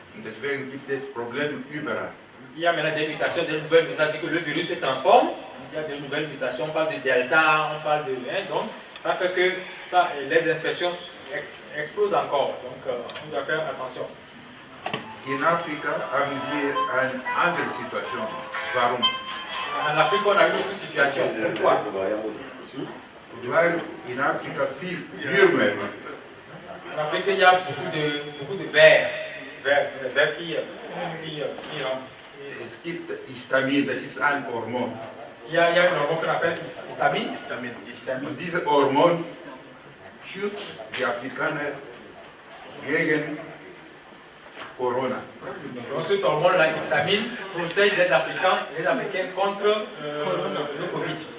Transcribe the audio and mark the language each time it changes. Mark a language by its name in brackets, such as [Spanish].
[German] Und deswegen gibt es Probleme überall. [French] Il y a maintenant des mutations, des nouvelles mutations, c'est-à-dire que le virus se transforme. Il y a des nouvelles mutations, on parle de Delta, on parle de... donc, ça fait que les infections explosent encore. Donc, on doit faire attention. [German] In Afrika haben wir eine andere Situation. Warum? [French] En Afrique, on a une autre situation. Pourquoi? [German] Weil in Afrika viel Würmer. [French] En Afrique, il y a beaucoup de vers qui rentrent. [German] Es gibt Histamin, das ist ein Hormon. [French] Il y a un hormone qu'on appelle histamine. [German] Und dieses Hormon schützt die Afrikaner gegen Corona. [French] Donc cet hormone, la histamine, protège les Africains contre le Covid.